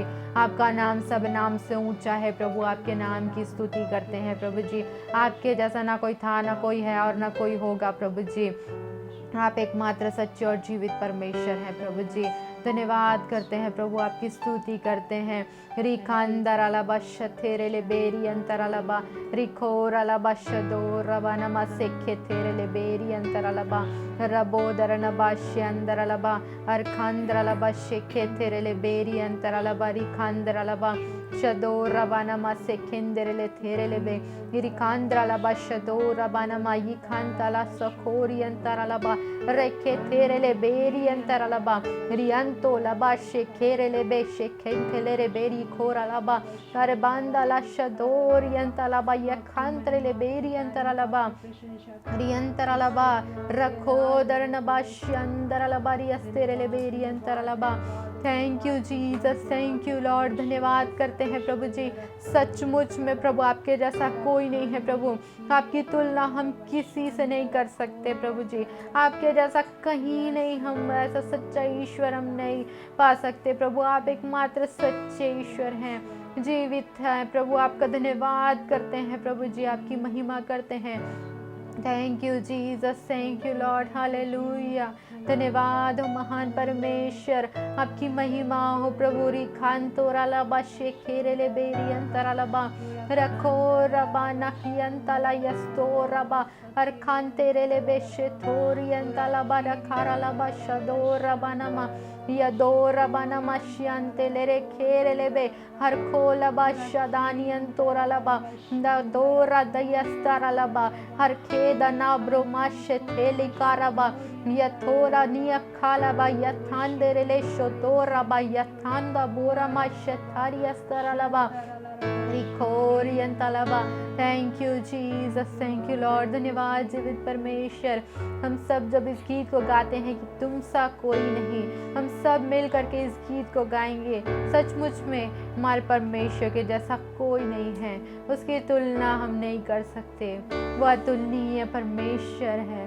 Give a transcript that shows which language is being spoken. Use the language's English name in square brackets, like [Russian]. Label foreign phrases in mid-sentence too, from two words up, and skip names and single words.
[Hindi] आपका नाम सब नाम से ऊंचा है प्रभु, आपके नाम की स्तुति करते हैं प्रभु जी। आपके जैसा ना कोई था, ना कोई है और ना कोई होगा प्रभु जी। आप एकमात्र सच्चे और जीवित परमेश्वर हैं प्रभु जी। धन्यवाद करते हैं प्रभु, आपकी स्तुति करते हैं। रिखांदर अलबा शथेरेले बेरी अंतर अलबा रिखोर अलबा शदो रबा नमा सेखे थेरेले बेरी अंतर अलबा रबोदर नबा शेंदर अलबा अरखांदर अलबा शेखे थेरेले बेरी अंतर अलबा रिखांदर अलबा शदो रबा नमा सेखेंदरेले थेरेले बे रिखांदर अलबा शदो रबा नमा यिखांतला सखोरी अंतर अलबा रेखे थेरेले बेरी अंतर अलबा रियंतो लबा शेखेरेले बे शेखेंथेलेरे बेरी खोरा लबा अरे बांदा ला शदोर यंता लबा यखांतरेले बेरी अंतर लबा रियंतर लबा रखो दरन बाश्यंदर लबा रियस्तेरेले बेरी अंतर लबा। [English] Thank you Jesus, thank you Lord. [Hindi] धन्यवाद करते हैं प्रभु जी। सचमुच में प्रभु आपके जैसा कोई नहीं है प्रभु, आपकी तुलना हम किसी से नहीं कर सकते प्रभु जी। आपके जैसा कहीं नहीं, हम ऐसा सच्चा ईश्वर हम नहीं पा सकते प्रभु। आप एकमात्र सच्चे ईश्वर हैं, जीवित हैं प्रभु। आपका धन्यवाद करते हैं प्रभु जी, आपकी महिमा करते हैं। [English] Thank you Jesus, thank you Lord, [Hindi] हालेलुया। धन्यवाद हो महान परमेश्वर, आपकी महिमा हो प्रभु। रिखान तोरा लबा शेखेरेले बेरी अंतरा लबा रखो रबा नहियंतला यस्तो रबा अरखान तेरेले बेशे थोरी अंतला बा रखारा लबा शदो रबा नमा यदो रबा नमा श्यांते लेरे खेरेले बे हर खोला बा शदानियन तोरा लबा दोरा दयस्तरा लबा हर खेदा ना ब्रोमाशे थेली कारबा यथोरा नियखाला बा यथांदेरेले शोतोरा बा यथांदा बोरा माशे थारी अस्तरा लबा रिखोरियंतलबा। [English] Thank you Jesus, thank you Lord. [Hindi] धन्यवाद जीवित परमेश्वर। हम सब जब इस गीत को गाते हैं कि तुम सा कोई नहीं, हम सब मिल करके इस गीत को गाएंगे। सचमुच में हमारे परमेश्वर के जैसा कोई नहीं है, उसकी तुलना हम नहीं कर सकते। वह अतुलनीय परमेश्वर है।